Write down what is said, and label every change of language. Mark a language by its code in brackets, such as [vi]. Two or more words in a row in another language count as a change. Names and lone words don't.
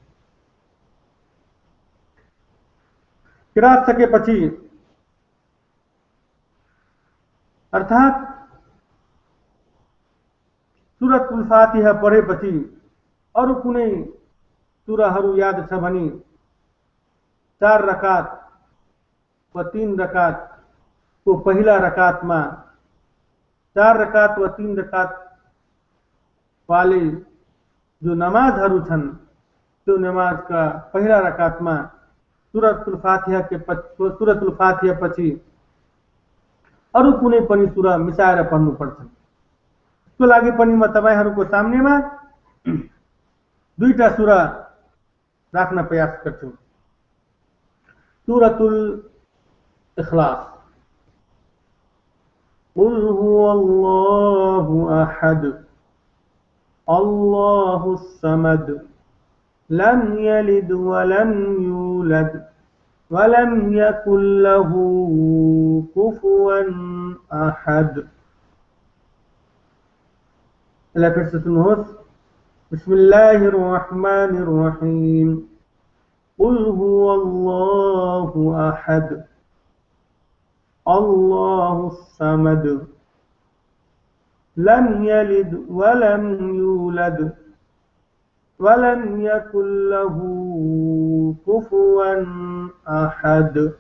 [ne] किरात सकेपछि अर्थात सूरतुल फातिहा पढेपछि अरु कुनै सूराहरू याद छ भने 4 रकात व 3 रकात को पहिला रकातमा 4 रकात व 3 रकात वाले जो नमाजहरू छन् त्यो नमाजका पहिला रकातमा सूरतुल फातिहा पछि अरु कुनै पनि सूरा मिसाएर पढ्नु पर्छ। त्यसको लागि पनि म तपाईहरुको सामनेमा दुईटा सूरा राख्न प्रयास गर्छु। सूरतुल इखलास, [ar] قل هو الله أحد الله الصمد لم يلد ولم يولد ولم يكن له كفوا أحد. [hi] फिर से सुनो। [ar] بسم الله الرحمن الرحيم، قل هو الله أحد الله الصمد لم يلد ولم يولد ولم يكن له كفوا أحد.